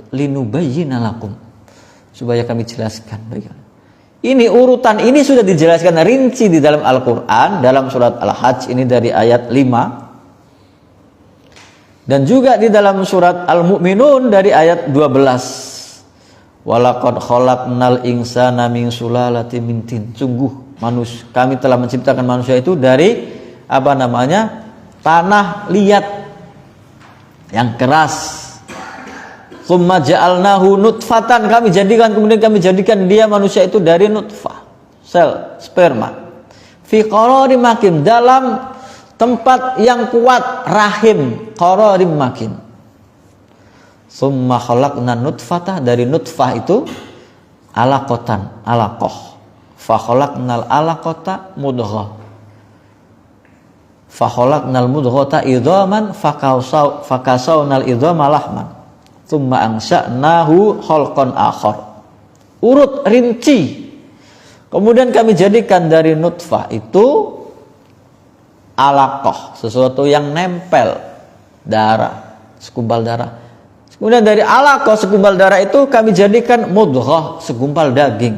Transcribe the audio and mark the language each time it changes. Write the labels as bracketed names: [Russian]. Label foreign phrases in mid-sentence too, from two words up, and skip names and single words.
[Arabic] لنبين لكم, [Indonesian] supaya kami jelaskan bagi kalian. Ini urutan ini sudah dijelaskan rinci di dalam Al-Qur'an, dalam surat Al-Hajj ini dari ayat 5. Dan juga di dalam surat Al-Mu'minun dari ayat 12. [Arabic] ولقد خلقنا الإنسان من سلالة من طين. [Indonesian] Sungguh kami telah menciptakan manusia itu dari tanah liat yang keras. [Arabic] ثم جعلناه نطفة, [Indonesian] kemudian kami jadikan dia manusia itu dari nutfah, sel sperma. [Arabic] في قرار مكين, [Indonesian] dalam tempat yang kuat, rahim, [Arabic] قرار مكين. ثم خلقنا النطفة, [Indonesian] dari nutfah itu alaqatan, alaqah. [Arabic] فخلقنا العلقة مضغة. فخلقنا المضغة عظاما فكسونا العظام لحما. ثم أنشأناه خلقا آخر. [Indonesian] Urut rinci. Kemudian kami jadikan dari nutfah itu alaqah, sesuatu yang nempel, darah, segumpal darah. Kemudian dari alaqah, segumpal darah itu kami jadikan mudghah, segumpal daging.